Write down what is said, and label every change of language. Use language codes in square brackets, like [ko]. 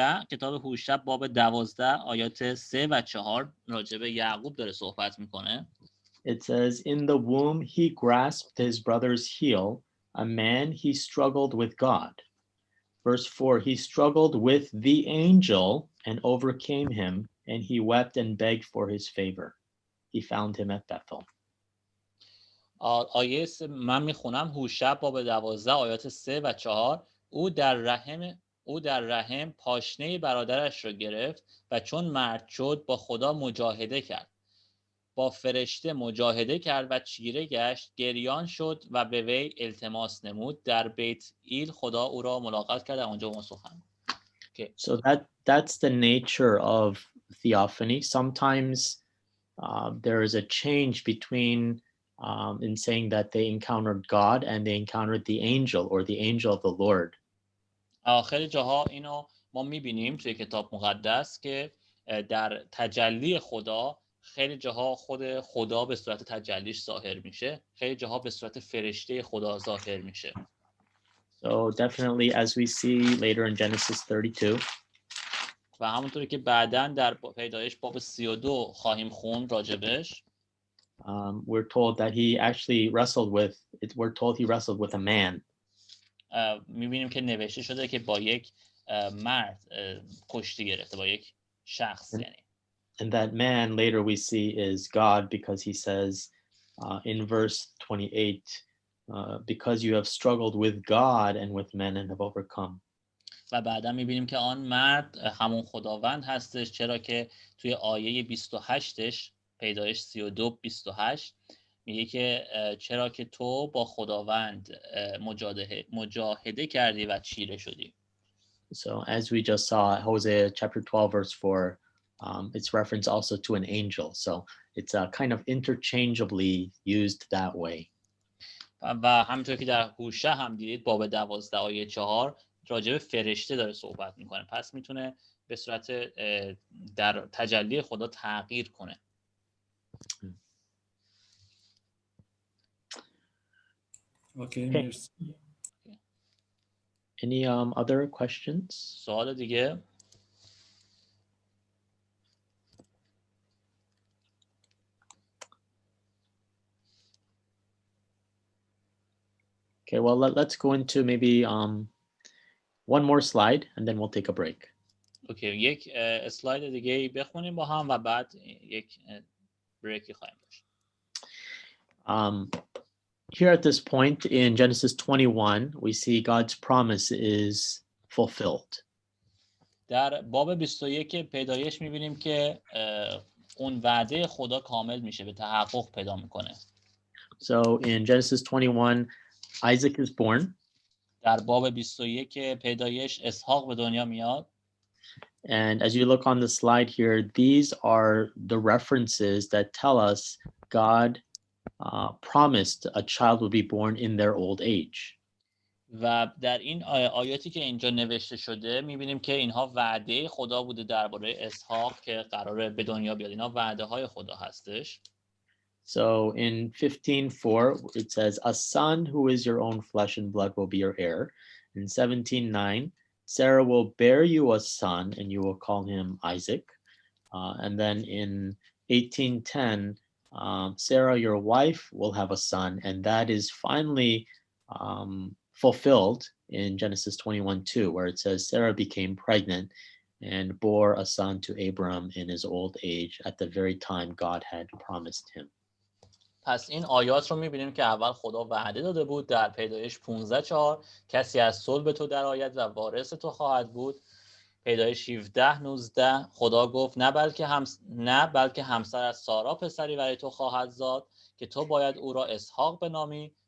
[fa] کتاب هوشع باب 12 آیات 3 و 4 راجع به یعقوب داره صحبت میکنه. [en] It says, in the womb he grasped his brother's heel, a man he struggled with God. Verse 4, he struggled with the angel and overcame him, and he wept and begged for his favor. He found him at Bethel. [fa] آیه من میخونم هوشع باب 12 آیات 3 و 4. او در رحم پاشنه برادرش را گرفت و چون مرد شد با خدا مجاهده کرد. با فرشته مجاهده کرد و چیره گشت، گریان شد و به وی التماس نمود. در بیت ایل خدا او را ملاقات کرد. اونجا ما سخن. [en] So that's the nature of theophany. Sometimes there is a change between in saying that they encountered God and they encountered the angel or the angel of the Lord. [fa] خیلی جاها اینو ما میبینیم توی کتاب مقدس که در تجلی خدا خیلی جاها خود خدا به صورت تجلیش ظاهر میشه، خیلی جاها به صورت فرشته خدا ظاهر میشه. [en] So definitely as we see later in Genesis 32. [fa] و همونطوری که بعداً در پیدایش باب 32 خواهیم خوند راجبش. [en] We're told that he actually wrestled with, we're told he wrestled with a man. [fa] میبینیم که نوشته شده که با یک مرد کشتی گرفته، با یک شخص یعنی. [en] And that man later we see is God because he says in verse 28, because you have struggled with God and with men and have overcome. [fa] و بعدا میبینیم که آن مرد همون خداوند هستش، چرا که توی آیه 28ش پیدایش 32:28 میگه که چرا که تو با خداوند مجاهده کردی و چیره شدی. [en] So as we just saw, Hosea chapter 12, verse 4, it's reference also to an angel. So it's kind of interchangeably used that way. [fa] و همینطور که در هوشع هم دیدید باب 12 آیه 4 راجع به فرشته داره صحبت میکنه، پس میتونه به صورت در تجلی خدا تغییر کنه. اوکی مرسی. [en] Any other questions? [fa] سوال دیگه؟ [en] Okay, well, let's go into maybe one more slide and then we'll take a break. [fa] اوکی، یک اسلاید دیگه بخونیم با هم و بعد یک بریکی خواهیم داشت. [en] Here at this point in Genesis 21, we see God's promise is fulfilled. [fa] در باب 21 پیدایش میبینیم که اون وعده خدا کامل میشه، به تحقق پیدا میکنه. [en] So in Genesis 21, Isaac is born. [fa] در باب 21 پیدایش اسحاق به دنیا میاد. [en] And as you look on the slide here, these are the references that tell us God promised a child would be born in their old age. [fa] و در این آیاتی که اینجا نوشته شده میبینیم که اینها وعده خدا بوده درباره اسحاق که قراره به دنیا بیاد. اینها وعده های خدا هستش. [en] So in 15:4 it says, a son who is your own flesh and blood will be your heir. In 17:9, Sarah will bear you a son and you will call him Isaac. And then in 18:10, Sarah, your wife, will have a son, and that is finally fulfilled in Genesis 21:2, where it says Sarah became pregnant and bore a son to Abram in his old age at the very time God had promised him. [fa] پس این آیات رو میبینیم که اول خدا وعده داده بود در پیدایش 15:4 کسی از صلب تو درآید و وارث تو خواهد بود. پیدایش 17:19 خدا گفت نه بلکه همسر از سارا پسری برای تو خواهد زاد که تو باید او را اسحاق بنامی.